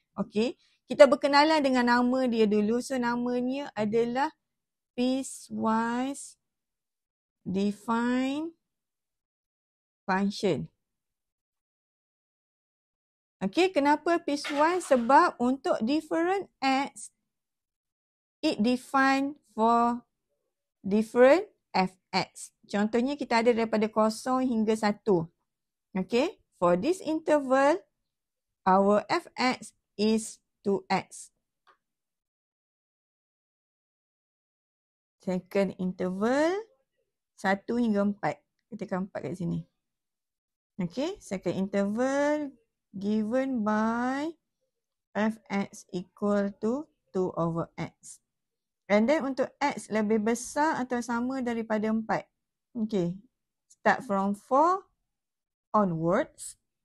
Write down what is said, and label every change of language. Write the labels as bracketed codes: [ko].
[ms] Okay, kita berkenalan dengan nama dia dulu. So namanya adalah piecewise defined function. [en] Okay, [ms] kenapa piecewise? Sebab untuk [en] different x, it defined for different fx. [ms] Contohnya kita ada daripada 0 hingga 1. [en] Okay, for this interval, our fx is 2x. Second interval, [ms] 1 hingga 4. Ketikkan 4 kat sini. [en] Okay, second interval given by fx equal to 2 over x. And then [ms] untuk x lebih besar atau sama daripada 4. [en] Okay, start from 4 onwards.